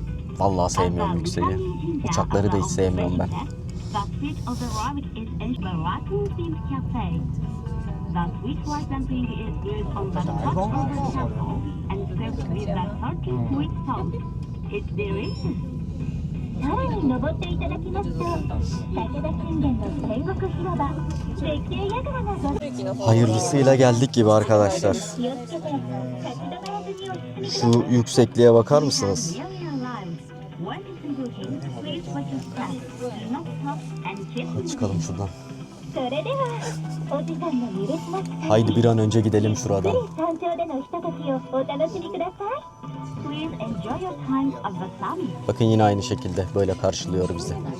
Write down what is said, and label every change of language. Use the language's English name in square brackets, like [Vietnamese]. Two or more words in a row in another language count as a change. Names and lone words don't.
[Turkish] Vallahi sevmiyorum yükseği. Uçakları da hiç sevmiyorum ben. [English] The seat of the rabbit is in the Latin themed cafe. The sweet rice dumpling is grilled on the top of the charcoal and served with the salty sweet sauce. It's delicious. [Japanese] さらに登っていただきますと、武田信玄の戦国広場、絶景櫓がご [Turkish] Hayırlısıyla geldik gibi arkadaşlar. [Japanese] 気をつけて、立ち止まらずにお進みください。 [Turkish] Şu yüksekliğe bakar mısınız? Hadi çıkalım şuradan. [Japanese] それでは、お時間の許します。 [Turkish] Haydi bir an önce gidelim şuradan. [Japanese] 山頂でのひとときをお楽しみください。 [English] Please enjoy your time of the summit. [Turkish] Bakın yine aynı şekilde böyle karşılıyor bizi.